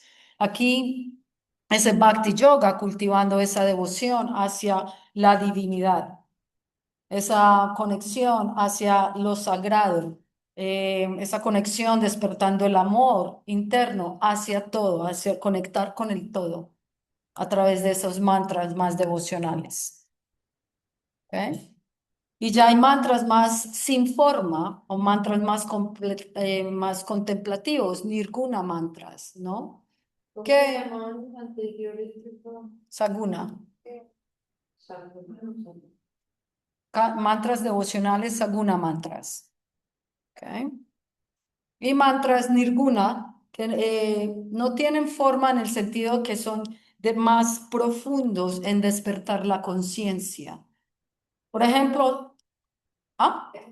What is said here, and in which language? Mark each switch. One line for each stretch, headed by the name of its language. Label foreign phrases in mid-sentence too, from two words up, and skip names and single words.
Spanish: Aquí, ese Bhakti Yoga cultivando esa devoción hacia la divinidad, esa conexión hacia lo sagrado, esa conexión despertando el amor interno hacia todo, hacia conectar con el todo a través de esos mantras más devocionales. ¿Ok? Y ya hay mantras más sin forma o mantras más contemplativos, nirguna mantras, ¿no? ¿Cómo se ¿Qué? llamaban los anteriores? Saguna. Saguna. Mantras devocionales, saguna mantras. ¿Ok? Y mantras nirguna, que no tienen forma en el sentido que son de más profundos en despertar la conciencia. Por ejemplo, ¿ah?